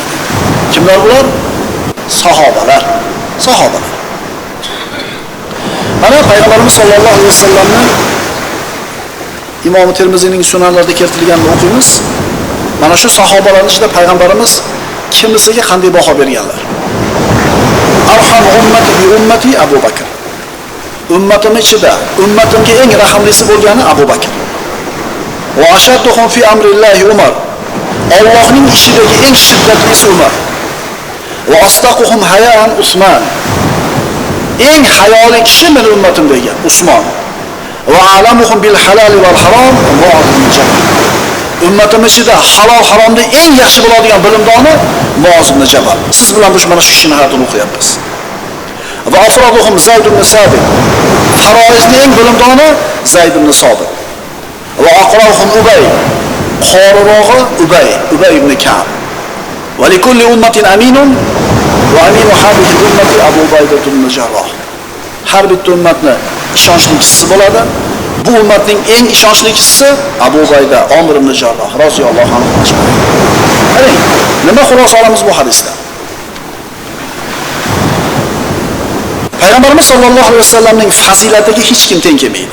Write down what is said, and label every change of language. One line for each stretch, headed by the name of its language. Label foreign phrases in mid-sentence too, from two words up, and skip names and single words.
Uzbek: Kimlar bular? Sahobalar. Sahobalar. Mana payg'ambarimiz
Arabic: صلى الله عليه وسلم
Uzbek: Imom Termiziyning sunanlarida keltirilganini o'qiymiz. Mana shu sahobalarning ichida payg'ambarimiz kimisiga qanday baho berganlar?
Arabic: أرحم أمتي بأمتي أبو بكر.
Uzbek: Ummatim ichida ummatimga eng rahmlisi bo'lgani Abu Bakr.
Arabic: وأشدهم في أمر الله عمر.
Uzbek: Allohning ishidagi eng shiddatlisi Umar.
Arabic: وأصدقهم حياء عثمان.
Uzbek: Eng hayoli kishi mening ummatimdagi Usmon.
Arabic: وأعلمهم بالحلال والحرام معاذ بن جبل.
Uzbek: Ummatim ichida halol haromni eng yaxshi biladigan bilimdoni Muoz ibn Jabal. Siz bilan mana shu kishini hayotini o'qiyapmiz.
Arabic: وأفرضهم زيد بن ثابت.
Uzbek: Faroizni eng bilimdoni Zayd ibn Sabit.
Arabic: وأقرؤهم أبي. Qorirog'i Ubay ibn Ka'b. ولكل أمة أمين وأمين هذه الأمة أبو عبيدة بن الجراح.
Uzbek: Har bitta ummatni ishonchlichisi bo'ladi. Bu ummatning eng ishonchlichisi Abu Ubayda Omir ibn Jarroh
Arabic: رضي الله عنه.
Uzbek: Qarang, nima xulosa olamiz bu hadisdan? Payg'ambarimiz
Arabic: صلى الله عليه وسلم
Uzbek: fazilatiga hech kim teng kelmaydi.